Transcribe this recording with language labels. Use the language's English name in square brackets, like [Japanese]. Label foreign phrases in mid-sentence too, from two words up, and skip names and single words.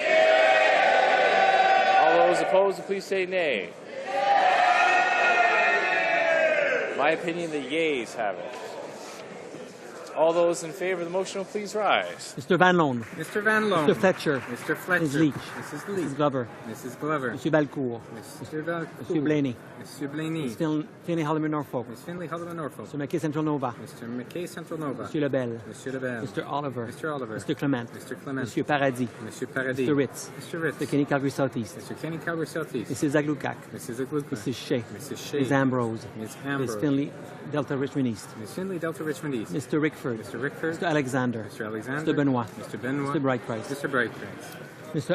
[English] All those opposed will please say nay. My opinion, the yeas have it. All those in favor of the motion will please rise. Mr. Van Loan. Mr. Van Loan. Mr. Fletcher. Mr. Fletcher. Ms. Leach. Mrs. Leach. Mrs. Glover. Mrs. Glover. Mr. Balcourt. Mr. Valcourt. Mr. Blaney. Mr. Blaney. Ms. Finley Holloman Norfolk. Ms. Finley Holloman Norfolk. Mr. McKay Central Nova. Mr. McKay Central Nova. Mr. Lebel. Mr. Lebel. Mr. Oliver. Mr. Oliver. Mr. Clement. Mr. Clement. Mr. Paradis. Mr. Paradis. Mr. Ritz. Mr. Ritz. Mr. Kenny Calgary Southeast. Mr. Kenny Calgary Southeast. Mrs. Aglukak. Mrs. Aglukak. Mrs. Shea. Mrs. Shea. Ms. Ambrose. Ms. Ambrose. Ms. Finley Delta Richmond East. Ms. Finley Delta Richmond East. Mr. Rickford. Mr. Rickford. Mr. Alexander. Mr. Alexander. Mr. Benoit. Mr. Benoit. Mr. Brightprice. Mr. Brightprice.